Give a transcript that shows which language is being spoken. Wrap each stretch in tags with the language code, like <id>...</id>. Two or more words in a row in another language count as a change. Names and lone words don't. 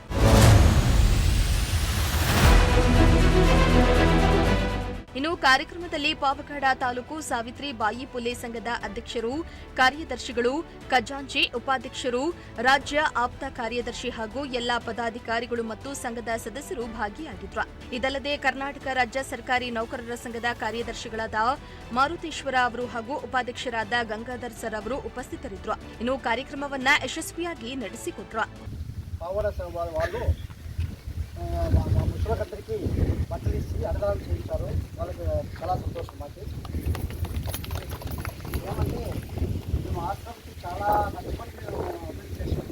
<kn>ಇನ್ನು ಕಾರ್ಯಕ್ರಮದಲ್ಲಿ ಪಾವಗಡ ತಾಲೂಕು ಸಾವಿತ್ರಿ ಬಾಯಿ ಪುಲೆ ಸಂಘದ ಅಧ್ಯಕ್ಷರು, ಕಾರ್ಯದರ್ಶಿಗಳು, ಖಜಾಂಚಿ, ಉಪಾಧ್ಯಕ್ಷರು, ರಾಜ್ಯ ಆಪ್ತ ಕಾರ್ಯದರ್ಶಿ ಹಾಗೂ ಎಲ್ಲಾ ಪದಾಧಿಕಾರಿಗಳು ಮತ್ತು ಸಂಘದ ಸದಸ್ಯರು ಭಾಗಿಯಾಗಿದ್ದರು. ಇದಲ್ಲದೆ ಕರ್ನಾಟಕ ರಾಜ್ಯ ಸರ್ಕಾರಿ ನೌಕರರ ಸಂಘದ ಕಾರ್ಯದರ್ಶಿಗಳಾದ ಮಾರುತೇಶ್ವರ ಅವರು ಹಾಗೂ ಉಪಾಧ್ಯಕ್ಷರಾದ ಗಂಗಾಧರ್ ಸರ್ ಅವರು ಉಪಸ್ಥಿತರಿದ್ದರು. ಇನ್ನು ಕಾರ್ಯಕ್ರಮವನ್ನ యశస్విಯಾಗಿ ನಡೆಸಿಕೊಟ್ರು.</kn> <te>ముసలికందరికీ బట్టలు ఇచ్చి అన్నదానం చేయించారు. వాళ్ళకి చాలా సంతోషం. మాకు ఏమంటే మేము ఆశ్రమంకి చాలా కష్టపడి మేము అభివృద్ధి చేసాము.</te>